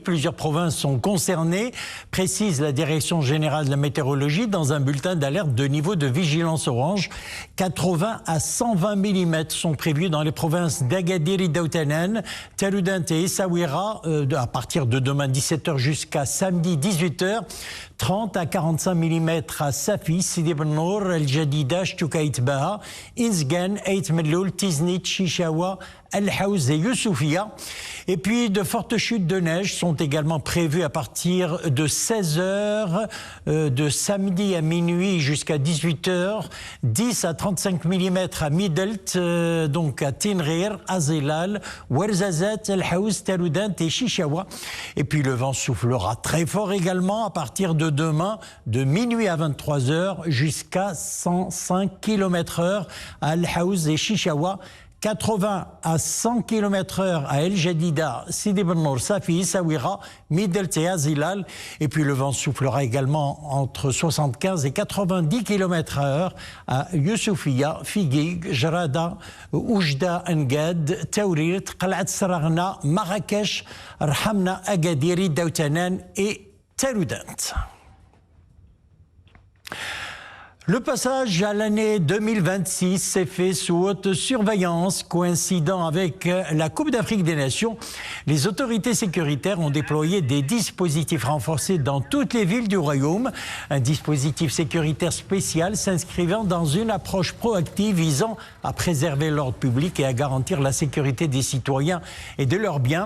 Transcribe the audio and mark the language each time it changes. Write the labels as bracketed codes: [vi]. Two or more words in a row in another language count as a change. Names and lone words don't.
[fr] Plusieurs provinces sont concernées, précise la Direction générale de la météorologie dans un bulletin d'alerte de niveau de vigilance orange. 80 à 120 mm sont prévus dans les provinces d'Agadir et d'Outanan, Taroudant et Essaouira à partir de demain 17h jusqu'à samedi 18h. 30 à 45 mm à Safi, Sidi Ben Nour, El Jadida, Chtukaït Baha, Inzgan, Ait Melloul, Tiznit, Chichawa, El Haouz et Youssoufia. Et puis de fortes chutes de neige sont également prévues à partir de 16h de samedi à minuit jusqu'à 18h. 10 à 35 mm à Midelt, donc à Tinrir, Azilal, Ouarzazat, El Haouz, Taroudant et Chichawa. Et puis le vent soufflera très fort également à partir de demain, de minuit à 23h jusqu'à 105 km/h à El Haouz et Chichawa. 80 à 100 km/h à El Jadida, Sidi Ben Nour, Safi, Essaouira, Midelt et Azilal. Et puis le vent soufflera également entre 75 et 90 km/h à Youssoufia, Figuig, Jarada, Oujda, Engad, Taourir, Qalat Saragna, Marrakech, Rhamna, Agadir, Daoutanan et Taroudant. Le passage à l'année 2026 s'est fait sous haute surveillance, coïncidant avec la Coupe d'Afrique des Nations. Les autorités sécuritaires ont déployé des dispositifs renforcés dans toutes les villes du Royaume. Un dispositif sécuritaire spécial s'inscrivant dans une approche proactive visant à préserver l'ordre public et à garantir la sécurité des citoyens et de leurs biens.